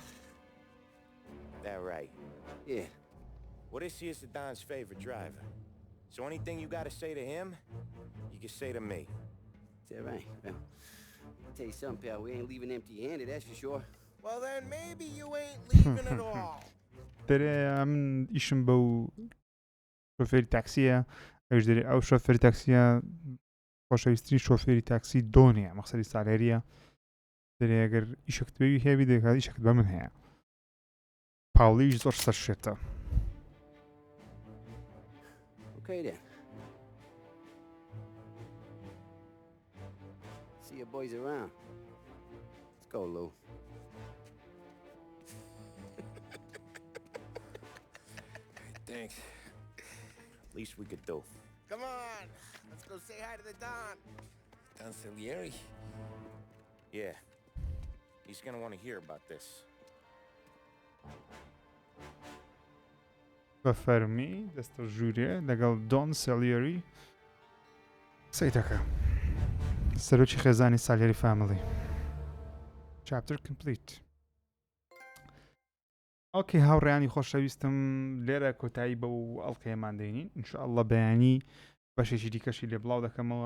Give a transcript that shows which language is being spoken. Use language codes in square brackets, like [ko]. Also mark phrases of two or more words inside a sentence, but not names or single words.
[en] That right. Yeah. Well, this here's the Don's favorite driver. So anything you gotta say to him, you can say to me. Is that right? Well, I'll tell you something, pal. We ain't leaving empty-handed, that's for sure. Well, then maybe you ain't leaving at all. [ckb] دەرێ من ئیشم بەو شۆفێری تاکسیە ئەوش دەرێ ئەو شۆفێری تاکسیە خۆشەویستترین شۆفێری تاکسی دۆنیە مەقسەدی سالێریە دەرێ ئەگەر ئیشەکت بێوی هەیە دەکات ئیشەکت بە من هەیە پاوڵیش زۆر سەر شێتە. [en] Okay, then. See your boys around. Let's go, Lou. Thanks. Least we could do. Come on, let's go say hi to the Don. Don Salieri? Yeah. He's gonna want to hear about this. [ckb] بە فەرمی دەستە ژوورێ لەگەڵ دۆن سەلیێری سەیتەکە سەرۆکی خێزانی سالێری [en] family chapter complete. [ckb] ئۆکەی هاوڕێیانی خۆشەویستم لێرە کۆتایی بەو ئەڵلقەیەمان دەینین ئینشاءڵڵە بەیانی بەشێکی دیکەشی لێ بڵاو دەکەمەوە.